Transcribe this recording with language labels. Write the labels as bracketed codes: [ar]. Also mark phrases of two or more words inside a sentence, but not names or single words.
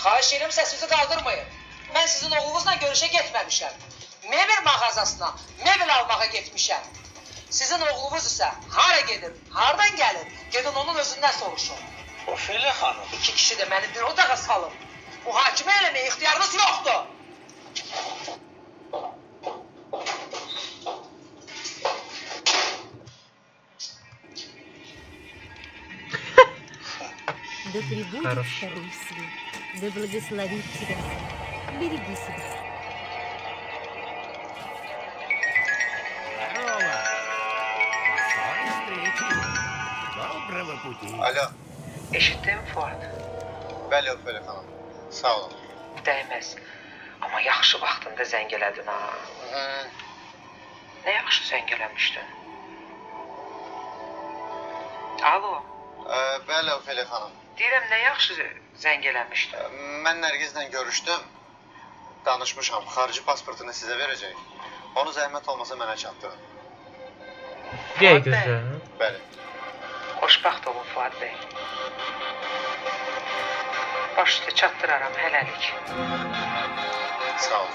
[az] Xahiş edirəm, səsinizi qaldırmayın. Mən sizin oğlunuzla görüşə getməmişəm. Mebel mağazasına mebel almağa getmişəm. Sizin oğlunuz isə hara gedir, hardan gəlir, gedin onun özündən soruşun. Ofeliya xanım. İki kişi də məni bir odağa salın. Mühakimə eləməyə ixtiyarınız yoxdur. [ru] Да пребудет Хорошо. с тобой свет, да благословит тебя. Береги себя. Здорово! Скорой встречи! Доброго пути! [az] Alo, Eşitdin Fuad? bəli Ofeliya xanım. Sağ olun. Dəyməz. Amma yaxşı vaxtında zəng elədin ha. Nə yaxşı zəng eləmişdin? Alo, Bəli Ofeliya xanım. deyirəm nə yaxşı zəng eləmişdin? Mən Nərgizlə görüşdüm. Danışmışam. Xarici pasportunu sizə verəcək. Onu zəhmət olmasa mənə çatdırın. [tr] Diye güzel. [az] Bəli. Xoşbaxt olun Fuad bəy. Baş üstə çatdıraram hələlik. Sağ olun.